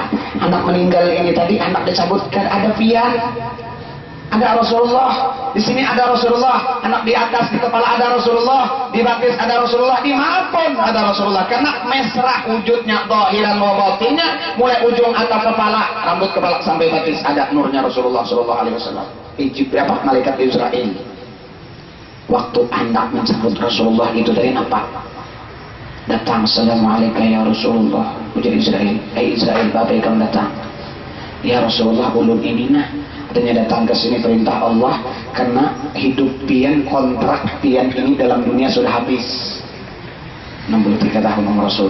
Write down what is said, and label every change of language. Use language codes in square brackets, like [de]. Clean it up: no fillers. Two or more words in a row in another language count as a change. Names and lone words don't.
[bjn] Anak meninggal ini tadi anak disebutkan ada pian, ada Rasulullah di sini, ada Rasulullah, anak di atas di kepala ada Rasulullah, di batis ada Rasulullah, di mana pun ada Rasulullah. Karena mesra wujudnya, zahiran wa batinnya, mulai ujung atap kepala, rambut kepala sampai batis ada nurnya Rasulullah [ar] صلى الله عليه وسلم. [bjn] Jibril apa malaikat Israel waktu hendak mencabut Rasulullah itu dari apa? Datang, [ar] السلام عليكم يا رسول الله. [bjn] Ujar Israel, Israel bapak kamu datang. [ar] يا رسول الله, [bjn] ulun ini nah katanya datang ke sini perintah Allah karena hidup pian, kontrak pian ini dalam dunia sudah habis 63 tahun Rasul.